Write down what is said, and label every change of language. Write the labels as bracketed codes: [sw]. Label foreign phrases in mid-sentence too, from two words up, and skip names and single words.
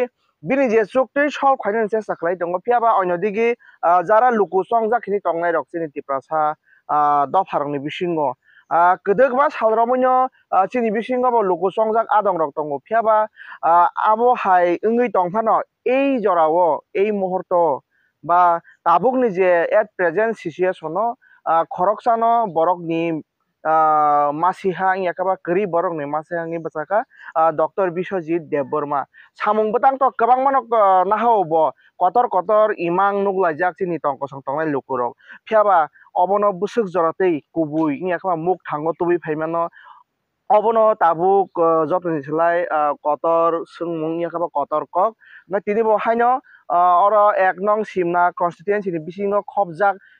[trp] bini je chuktui sol khainani chesta khlai tongo phiaba onodigi jara luku chongjak khini tongnai rok chini tiprasa dopharokni bisingo kedek ba salromoino chini bisingo bo luku chongjak adong rok tongo phiaba abo hai wngui tongphano ei jorao ei muhurto ba tabukni je [en] at present situation [trp] no khoroksano borokni masiha yakaba kri borokni masiha ni bachaka Dr. Biswajit Debbarma samung batang to kabang manok nahao bo kotor kotor imang nuglajak chini tongkosong tongnai lukurok phiaba obono busuk joratei kubui yakaba muk thango tubi phaimano obono tabuk jotni silai kotor sungmung yakaba kotor kok na tini bo haino oro 1 নং simna constituency ni bisingo khobjak